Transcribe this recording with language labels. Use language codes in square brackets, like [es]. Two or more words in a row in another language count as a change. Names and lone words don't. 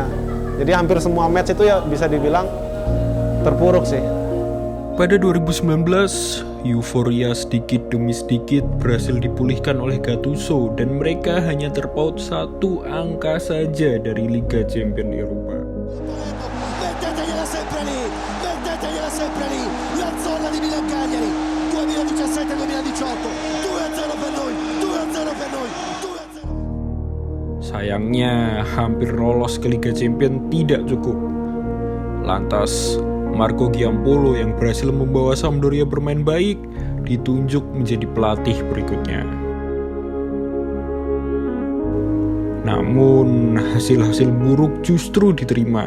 [id] Jadi hampir semua match itu ya bisa dibilang terpuruk sih. Pada 2019, euforia sedikit demi sedikit berhasil dipulihkan oleh Gattuso dan mereka hanya terpaut 1 angka saja dari Liga Champions Eropa. [it] Mettetegliela sempre lì, la zona di Milan Cagliari, 2017-2018, 2-0 per noi, 2-0 per noi, 2-0. [id] Sayangnya, hampir lolos ke Liga Champions tidak cukup. Lantas, Marco Giampolo yang berhasil membawa Sampdoria bermain baik ditunjuk menjadi pelatih berikutnya. Namun, hasil-hasil buruk justru diterima.